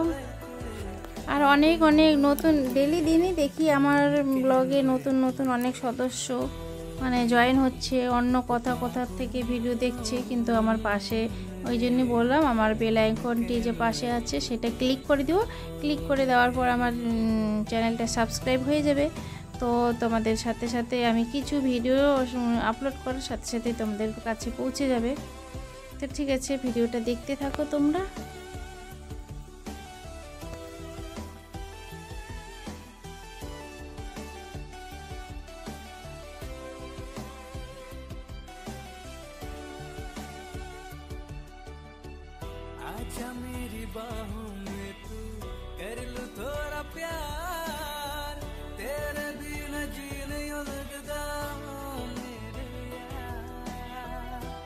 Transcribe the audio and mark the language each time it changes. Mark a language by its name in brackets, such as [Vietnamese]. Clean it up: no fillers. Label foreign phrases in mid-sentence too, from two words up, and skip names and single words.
[Bangla] আর অনেক নতুন ডেলি দিনই দেখি আমার ব্লগে নতুন অনেক সদস্য মানে জয়েন হচ্ছে, অন্য কোথা থেকে ভিডিও দেখছে, কিন্তু আমার পাশে, ওই জন্যই বললাম আমার বেল আইকনটি যে পাশে আছে সেটা ক্লিক করে দিও। ক্লিক করে দেওয়ার পর আমার চ্যানেলটা সাবস্ক্রাইব হয়ে যাবে। তো তোমাদের সাথে সাথে আমি কিছু ভিডিও আপলোড করার সাথে সাথে তোমাদের কাছে পৌঁছে যাবে। তো ঠিক আছে, ভিডিওটা দেখতে থাকো তোমরা। [Hindi] आजा मेरी बाहों में तू कर लो थोड़ा प्यार, तेरे बिना जी नहीं लगता मेरे यार।